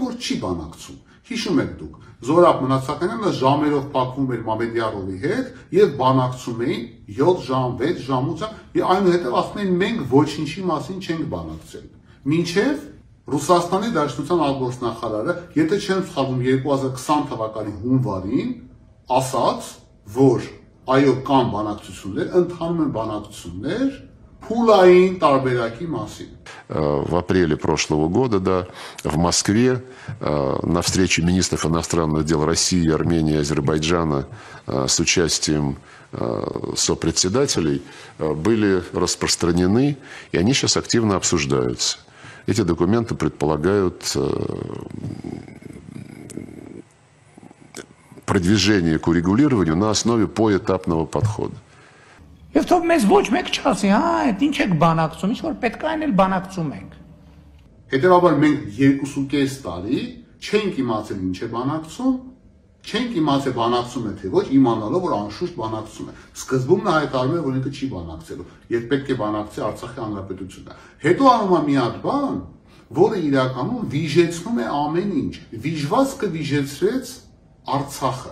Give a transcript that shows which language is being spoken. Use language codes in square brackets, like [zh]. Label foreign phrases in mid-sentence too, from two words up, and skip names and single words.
[hy] որ չի բանակցում։ Հիշում եք դուք, Զորապ Մնացականյանը ժամերով փակվում էր Մամեդյարովի հետ եւ բանակցում էին 7 ժամ, 6 ժամ, 8 ժամ, եւ այնուհետեւ ասում էին մենք ոչինչի մասին չենք բանակցել։ Մինչեւ Ռուսաստանի Դաշնության արտգործնախարարը, եթե չեմ սխալվում, 2020 թվականի հունվարին ասաց, որ այո, կան բանակցություններ, ընթանում են բանակցություններ փուլային տարբերակի մասին։ [ru] В апреле прошлого года, да, в Москве на встрече министров иностранных дел России, Армении и Азербайджана с участием сопредседателей были распространены, и они сейчас активно обсуждаются. Эти документы предполагают продвижение к урегулированию на основе поэтапного подхода. [hy] Եվ թող մեզ ոչ մեկ չասի, այդ ինչ եք բանակցում, ինչ որ պետք է այն էլ բանակցում ենք։ Հետևաբար մենք 2.5 տարի չենք իմացել ինչ է բանակցում, չենք իմացել բանակցում է թե ոչ, իմանալով որ անշուշտ բանակցում է։ Սկզբում նա հայտարարում է, որ ինքը չի բանակցելու, եւ պետք է բանակցի Արցախի Հանրապետությունը։ Հետո անում է մի հատ բան, որը իրականում վիժեցնում է ամեն ինչ։ Վիժվածքը վիժեցրեց Արցախը։